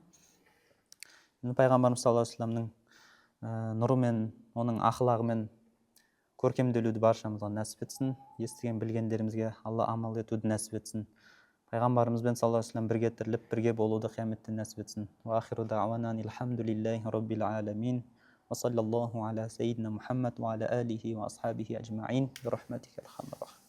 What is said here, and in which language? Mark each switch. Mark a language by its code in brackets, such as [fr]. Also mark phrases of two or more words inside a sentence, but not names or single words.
[kk] Пайғамбарымыз [ar] صلى الله عليه وسلم [kk] нұрымен, оның ақылағымен көркемделуді баршамызға нәсіп етсін. Естіген білгендерімізге Алла амал етуді нәсіп етсін. Пайғамбарымызбен [ar] صلى الله عليه وسلم [kk] бірге тіріліп, бірге болуды қияметте нәсіп етсін. [ar] وآخر دعوانا الحمد لله رب العالمين. وصلى الله على سيدنا محمد وعلى آله وأصحابه أجمعين. برحمتك أرحم الراحمين.